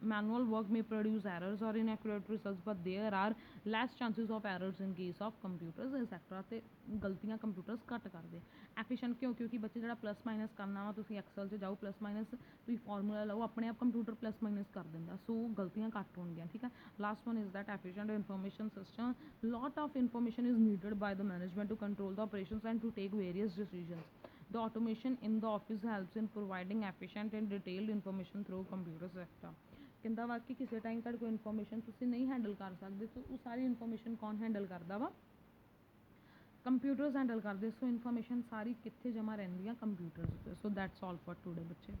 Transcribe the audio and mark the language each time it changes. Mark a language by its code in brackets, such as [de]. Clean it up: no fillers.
[en] Manual work may produce errors or inaccurate results but there are less chances of errors in case of computers etcetera. [pa] ਅਤੇ ਗਲਤੀਆਂ computers ਘੱਟ ਕਰਦੇ। Efficient ਕਿਉਂਕਿ ਬੱਚੇ ਜਿਹੜਾ ਪਲੱਸ ਮਾਈਨਸ ਕਰਨਾ ਵਾ, ਤੁਸੀਂ ਐਕਸਲ 'ਚ ਜਾਓ ਪਲੱਸ ਮਾਈਨਸ ਤੁਸੀਂ ਫਾਰਮੂਲਾ ਲਓ, ਆਪਣੇ ਆਪ ਕੰਪਿਊਟਰ ਪਲੱਸ ਮਾਈਨਸ ਕਰ ਦਿੰਦਾ। ਸੋ ਗਲਤੀਆਂ ਘੱਟ ਹੋਣਗੀਆਂ। ਠੀਕ ਹੈ। [en] Last one is that efficient information system. lot of information is needed by the management to control the operations and to take various decisions. The automation in the office helps in providing efficient and detailed information through computer sector। [pa] ਕਹਿੰਦਾ ਵਾ ਕਿ ਕਿਸੇ time ਤੁਹਾਡੇ ਕੋਲ information ਤੁਸੀਂ ਨਹੀਂ handle ਕਰ ਸਕਦੇ, ਸੋ ਉਹ ਸਾਰੀ ਇਨਫੋਰਮੇਸ਼ਨ ਕੌਣ ਹੈਂਡਲ ਕਰਦਾ ਵਾ, ਕੰਪਿਊਟਰਸ ਹੈਂਡਲ ਕਰਦੇ। ਸੋ ਇਨਫੋਰਮੇਸ਼ਨ ਸਾਰੀ ਕਿੱਥੇ ਜਮ੍ਹਾਂ ਰਹਿੰਦੀ ਆ, ਕੰਪਿਊਟਰਸ 'ਤੇ। [en] so that's all for today [pa] ਬੱਚੇ।